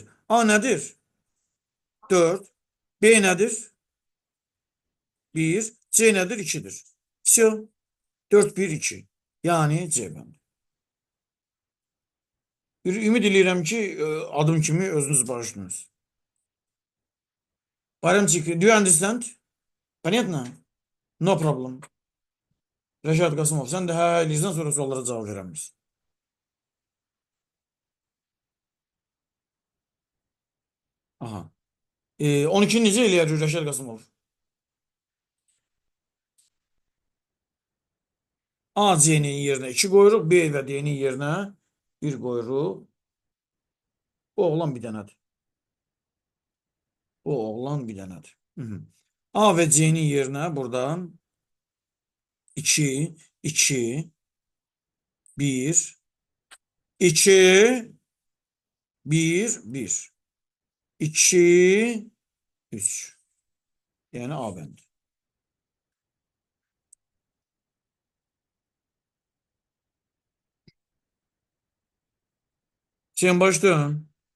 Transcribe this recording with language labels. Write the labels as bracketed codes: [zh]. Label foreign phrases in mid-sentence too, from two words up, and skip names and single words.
[az] A nədir? 4. B nədir? 1. C nədir? 2'dir. Все. 4, 1, 2. Yani C bəndi. Ümid edirəm ki, adım kimi özünüz bağışlıyorsunuz. Bayramçık, [en] do you understand? Понятно? No problem. [az] Reşat Qasımov, sen de hə eləyirsən, sonra suallara cavab verəm biz. Aha. 12 necə eləyər Reşat Qasımov? A, C'nin yerine 2 qoyuruq, B və D'nin yerine 1 qoyuruq. Bu oğlan bir dənədir. Bu oğlan bir dənədir. Hı -hı. A ve C'nin yerine buradan 2, 2, 1, 2, 1, 1, 2, 3. Yani A bəndi. Sen başlayın.